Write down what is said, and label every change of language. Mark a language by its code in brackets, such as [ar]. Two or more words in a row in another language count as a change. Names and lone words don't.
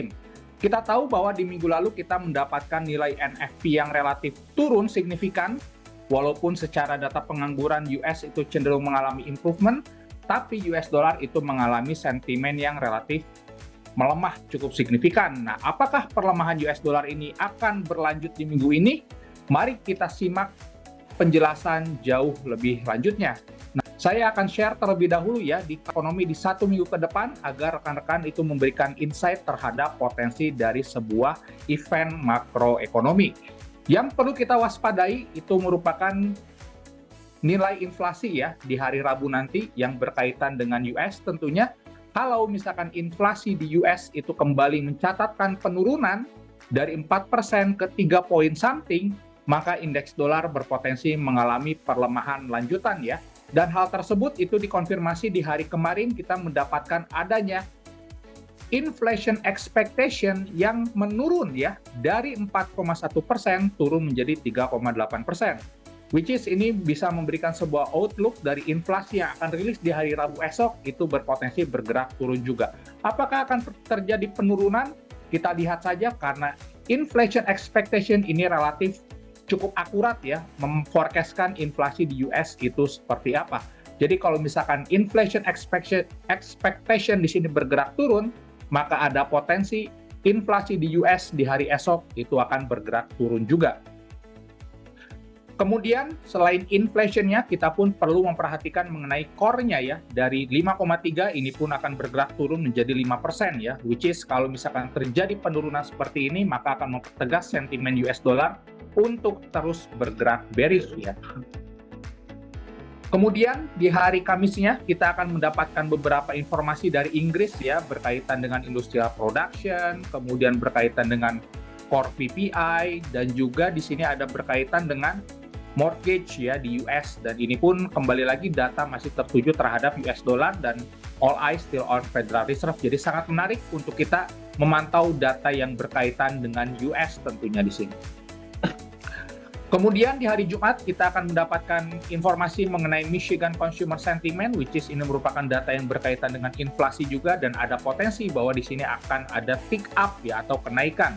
[id] Kita tahu bahwa di minggu lalu kita mendapatkan nilai NFP yang relatif turun signifikan, walaupun secara data pengangguran US itu cenderung mengalami improvement, tapi [en] US dollar [id] itu mengalami sentimen yang relatif melemah cukup signifikan. Nah, apakah perlemahan [en] US dollar [id] ini akan berlanjut di minggu ini? Mari kita simak penjelasan jauh lebih lanjutnya. Saya akan share terlebih dahulu ya di ekonomi di 1 minggu ke depan agar rekan-rekan itu memberikan insight terhadap potensi dari sebuah event makroekonomi. Yang perlu kita waspadai itu merupakan nilai inflasi ya di hari Rabu nanti yang berkaitan dengan US tentunya. Kalau misalkan inflasi di US itu kembali mencatatkan penurunan dari 4% ke 3 [en] point something, [id] maka indeks dolar berpotensi mengalami perlemahan lanjutan ya. Dan hal tersebut itu dikonfirmasi di hari kemarin kita mendapatkan adanya [en] inflation expectation [id] yang menurun ya dari 4,1% turun menjadi 3,8%. [en] Which is [id] ini bisa memberikan sebuah outlook dari inflasi yang akan rilis di hari Rabu esok itu berpotensi bergerak turun juga. Apakah akan terjadi penurunan? Kita lihat saja karena [en] inflation expectation [id] ini relatif cukup akurat ya, memforecastkan inflasi di US itu seperti apa. Jadi kalau misalkan [en] inflation expectation [id] di sini bergerak turun, maka ada potensi inflasi di US di hari esok itu akan bergerak turun juga. Kemudian selain inflation-nya, kita pun perlu memperhatikan mengenai core-nya ya. Dari 5,3 ini pun akan bergerak turun menjadi 5% ya. [en] Which is [id] kalau misalkan terjadi penurunan seperti ini, maka akan mempertegas sentimen [en] US dollar [id] untuk terus bergerak bearish ya. Kemudian di hari Kamisnya kita akan mendapatkan beberapa informasi dari Inggris ya berkaitan dengan [en] industrial production, [id] kemudian berkaitan dengan [en] core PPI [id] dan juga di sini ada berkaitan dengan mortgage ya di US dan ini pun kembali lagi data masih tertuju terhadap [en] US dollar [id] dan [en] all eyes still on Federal Reserve. [id] Jadi sangat menarik untuk kita memantau data yang berkaitan dengan US tentunya di sini. Kemudian di hari Jumat kita akan mendapatkan informasi mengenai Michigan Consumer Sentiment, [en] which is [id] ini merupakan data yang berkaitan dengan inflasi juga dan ada potensi bahwa di sini akan ada [en] pick up [id] ya atau kenaikan.